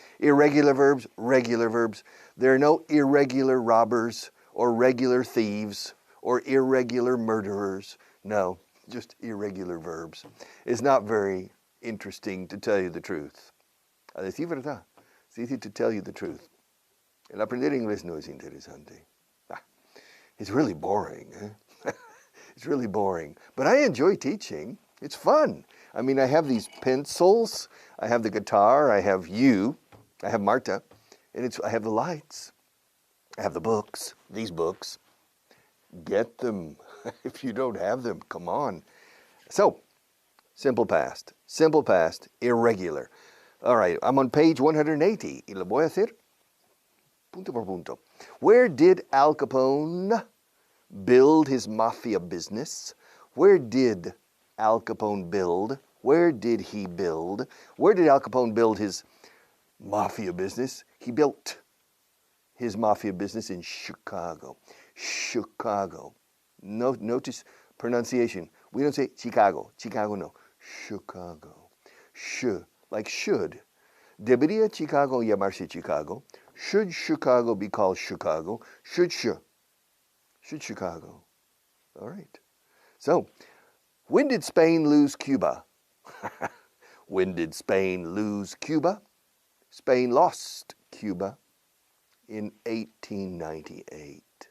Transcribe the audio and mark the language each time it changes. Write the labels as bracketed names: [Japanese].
[English] Irregular verbs, regular verbs. There are no irregular robbers or regular thieves or irregular murderers. No, just irregular verbs. It's not very interesting, to tell you the truth. [Spanish] A decir verdad, es [English] easy to tell you the truth. [Spanish] El aprender inglés no es interesante. [English] It's really boring. It's really boring. But I enjoy teaching. It's fun. I mean, I have these pencils. I have the guitar. I have you. I have Marta. And I have the lights. I have the books. These books. Get them. If you don't have them, come on. So, simple past. Simple past. Irregular. All right. I'm on page 180. [Spanish] Y lo voy a hacer punto por punto. [English] Where did Al Capone build his mafia business? Where did Al Capone build? Where did he build? Where did Al Capone build his mafia business? He built his mafia business in Chicago. Chicago. Notice pronunciation. We don't say Chicago. Chicago, no. Chicago. Like should. [Spanish] Debería Chicago llamarse Chicago? [English] Should Chicago be called Chicago? Should Chicago. All right. So, when did Spain lose Cuba? When did Spain lose Cuba? Spain lost Cuba in 1898.